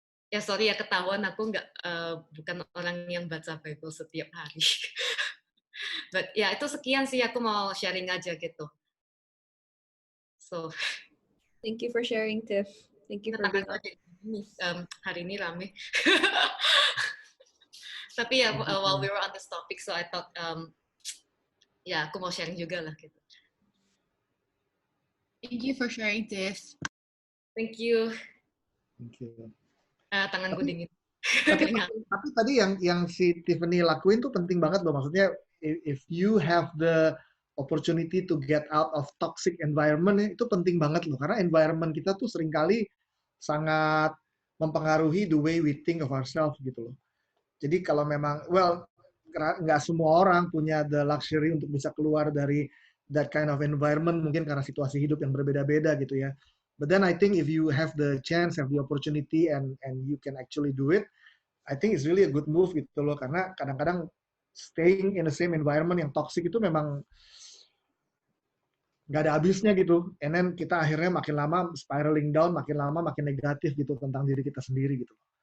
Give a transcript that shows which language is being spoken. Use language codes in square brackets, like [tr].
[id] Ya sorry ya, ketahuan aku bukan orang yang baca Bible setiap hari. [en] But [id] ya itu sekian sih, aku mau sharing aja gitu. [en] So Thank you for sharing, Tiff. Thank you for being [id] hari ini rame. Tapi ya [en] while we were on this topic, so I thought [id] ya aku mau sharing juga lah gitu. [en] Thank you for sharing, Tiff. Thank you. Thank you. [id] Tanganku dingin. Tapi tadi yang si Tiffany lakuin tuh penting banget loh. Maksudnya [en] if you have the opportunity to get out of toxic environment, [id] itu penting banget loh. Karena environment kita tuh seringkali sangat mempengaruhi [en] the way we think of ourselves [id] gitu loh. Jadi kalau memang, nggak semua orang punya [en] the luxury [id] untuk bisa keluar dari [en] that kind of environment, [id] mungkin karena situasi hidup yang berbeda-beda gitu ya. [en] But then I think if you have the chance, have the opportunity, and you can actually do it, I think it's really a good move [id] gitu loh. Karena kadang-kadang staying in the same environment yang toxic itu memang nggak ada habisnya gitu. [en] And then [id] kita akhirnya makin lama [en] spiraling down, [id] makin lama makin negatif gitu tentang diri kita sendiri gitu.